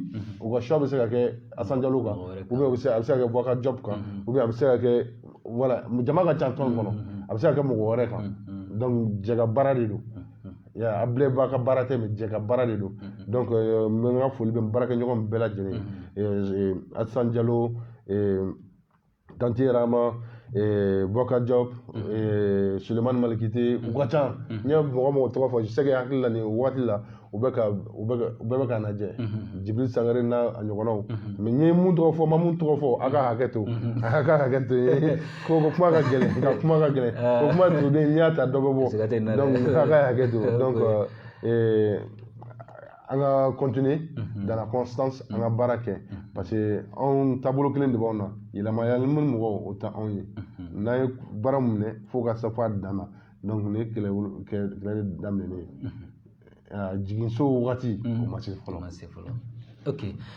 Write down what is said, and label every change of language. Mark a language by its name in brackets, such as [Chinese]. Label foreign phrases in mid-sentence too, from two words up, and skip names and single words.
[Bambara] u ka choix bɛ se ka kɛ Assane Diallo kan [French] ou bien [Bambara] a bɛ se ka kɛ Boubacar Diop kan [French] ou bien [Bambara] a bɛ se ka kɛ voilà jama ka ca tɔn kɔnɔ a bɛ se ka kɛ mɔgɔ wɛrɛ kan donc jɛ ka baara de don Ablaye Ba ka baara tɛ mais jɛ ka baara de don donc n ka foli bɛ n baarakɛɲɔgɔn bɛɛ lajɛlen Alassane Diallo Tanti Rama Bokar Diop Sulemani Malikite u ka ca n ye mɔgɔ mɔgɔ tɔgɔ fɔ [French] je sais que [Bambara] hakili la nin waati la u bɛɛ bɛ ka lajɛ Jibril Sangare n'a a ɲɔgɔnnaw mais n ye mun tɔgɔ fɔ ma mun tɔgɔ fɔ a ka hakɛ to a ka hakɛ to ko kuma ka gɛlɛn o kuma turulen n y'a ta dɔ bɛ bɔ donc a ka hakɛ to donc an ka continuer [French] dans la constance [Bambara] an ka baara kɛ [French] parce que [Bambara] anw taabolo kelen de b'anw na yɛlɛmayali minnu mɔgɔw o tɛ anw ye n'an ye baara min minɛ fo ka se f'a dan na donc nin ye kɛlɛ daminɛnen ye jiginso wagati o ma se fɔlɔ. Ok.